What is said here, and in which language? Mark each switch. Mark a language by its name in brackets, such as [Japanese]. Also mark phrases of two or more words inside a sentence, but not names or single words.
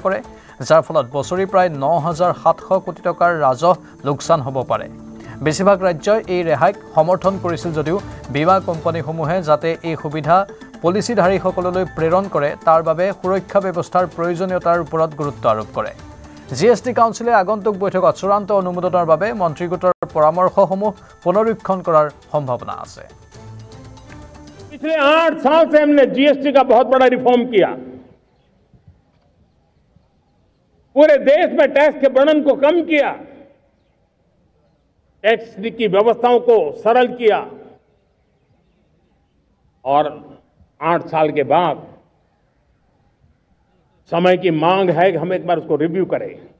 [Assamese] কৰে যাৰ ফলত বছৰি প্ৰায় 9700 কোটি টকাৰ ৰাজহ লোকচান হ'ব পাৰে বেছিভাগ ৰাজ্যই এই ৰেহাইক সমৰ্থন কৰিছিল যদিও বীমা কোম্পানীসমূহে যাতে এই সুবিধা পলিচিধাৰীসকললৈ প্ৰেৰণ কৰে তাৰ বাবে সুৰক্ষা ব্যৱস্থাৰ প্ৰয়োজনীয়তাৰ ওপৰত গুৰুত্ব আৰোপ কৰে জিএসটি কাউন্সিলে আগন্তুক বৈঠকত চূড়ান্ত অনুমোদনৰ বাবে মন্ত্ৰীগোটৰ পৰামৰ্শসমূহ পুনৰীক্ষণ কৰাৰ সম্ভাৱনা আছে [Hindi] पिछले 8 साल से हमने जीएसटी का बहुत बड़ा रिफॉर्म किया पूरे देश में टैक्स के बर्डन को कम किया टैक्स की व्यवस्थाओं को सरल किया और 8 साल के बाद समय की मांग है कि हम एक बार उसको रिव्यू करें।